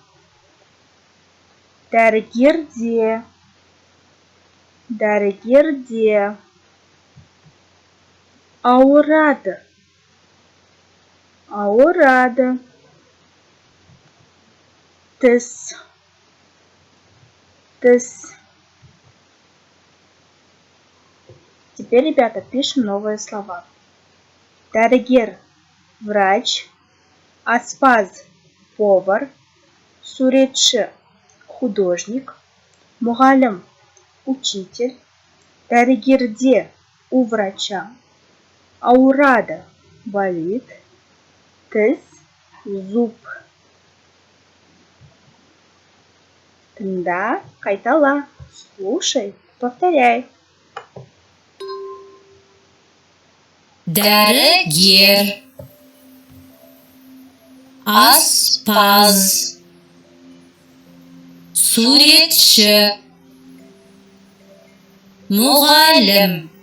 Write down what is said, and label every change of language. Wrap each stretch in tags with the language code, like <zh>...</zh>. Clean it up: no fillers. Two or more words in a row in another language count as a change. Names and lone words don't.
<kk>Дәрігерде, дәрігерде. Ауырады, ауырады. Тіс, тіс.</kk> <ru>Теперь, ребята, пишем новые слова.</ru> <kk>Дәрігер, врач. Аспаз, повар. Суретші, художник. Мұғалім,</kk> <ru>учитель. Дәрігерде, у врача.</ru> <kk>Ауырады, болит. Тіс, зуб. Тыңда, қайтала.</kk> <ru>Слушай, повторяй.</ru> <kk>Дәрігер, аспаз, суретші, мұғалім.</kk>